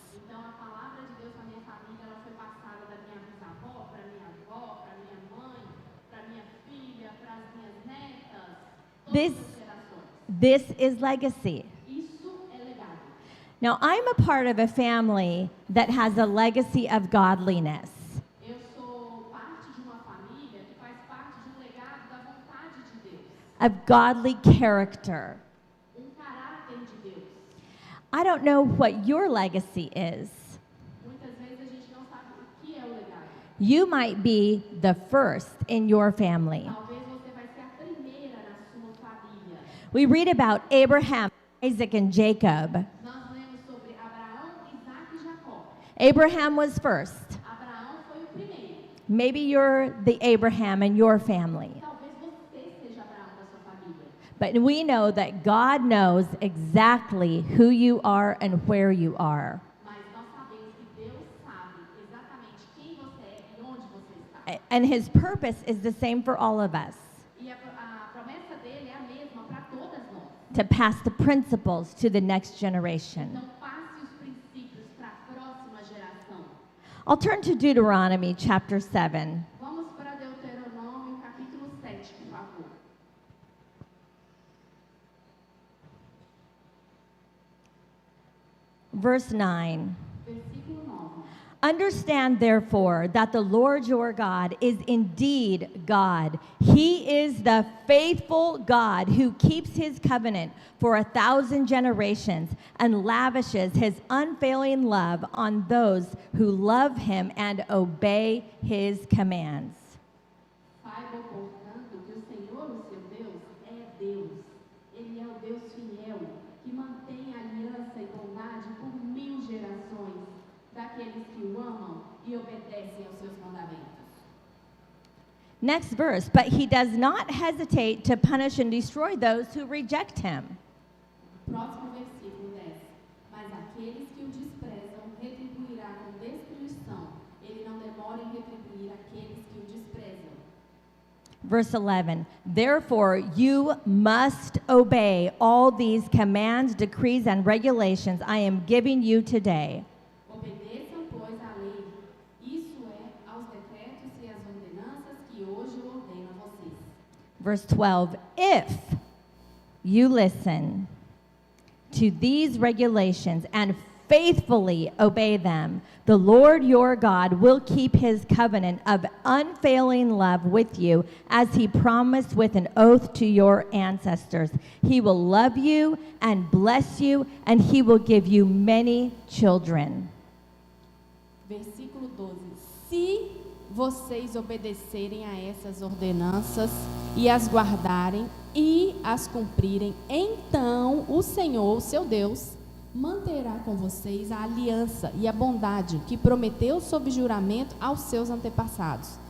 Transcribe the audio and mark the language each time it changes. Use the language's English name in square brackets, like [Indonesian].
[Portuguese] Então a palavra de Deus na minha família ela foi passada da minha bisavó para minha avó, para minha mãe, para minha filha, para as minhas netas, todas as gerações. [English] This is legacy. [Portuguese] Isso é legado. [English] Now, I'm a part of a family that has a legacy of godliness. [Portuguese] Eu sou parte de uma família que faz parte de um legado da vontade de Deus, [English] Of godly character. [Portuguese] caráter de Deus. [English] I don't know what your legacy is. [Portuguese] Muitas vezes a gente não sabe o que é o legado. [English] You might be the first in your family. [Portuguese] Talvez você vai ser a primeira na sua família. [English] We read about Abraham, Isaac, and Jacob. [Portuguese] Nós lemos sobre Abraão, Isaac e Jacó. [English] Abraham was first. [Portuguese] Abraão foi o primeiro. [English] Maybe you're the Abraham in your family. [Portuguese] Talvez você seja Abraão da sua família. [English] But we know that God knows exactly who you are and where you are. [Portuguese] Mas nós sabemos que Deus sabe exatamente quem você é e onde você está. [English] And his purpose is the same for all of us. [Portuguese] E a promessa dele é a mesma para todas nós. [English] To pass the principles to the next generation. [Portuguese] Então passe os princípios para a próxima geração. [English] I'll turn to Deuteronomy chapter 7. [Portuguese] Vamos para Deuteronômio capítulo 7, por favor. [English] Verse 9. [Portuguese] Versículo 9. [English] Understand, therefore, that the Lord your God is indeed God. He is the faithful God who keeps his covenant for 1,000 generations and lavishes his unfailing love on those who love him and obey his commands. [Portuguese] Saiba, portanto, que o Senhor, o seu Deus, é Deus. Ele é o Deus fiel, que mantém a aliança e bondade por 1000 gerações daqueles que o amam e obedecem aos seus mandamentos. [English] Next verse, but he does not hesitate to punish and destroy those who reject him. [Portuguese] Próximo versículo 10. Mas aqueles que o desprezam retribuirá com destruição. Ele não demora em retribuir aqueles que o desprezam. [English] Verse 11, therefore you must obey all these commands, decrees, and regulations I am giving you today. [Portuguese] Obedeçam, pois, à lei, isso é, aos decretos e às ordenanças que hoje eu ordeno a vocês. [English] Verse 12, if you listen to these regulations and faithfully obey them, the Lord your God will keep his covenant of unfailing love with you as he promised with an oath to your ancestors. He will love you and bless you, and he will give you many children. [Portuguese] Versículo 12. Se vocês obedecerem a essas ordenanças e as guardarem e as cumprirem, então o Senhor, seu Deus, manterá com vocês a aliança e a bondade que prometeu sob juramento aos seus antepassados.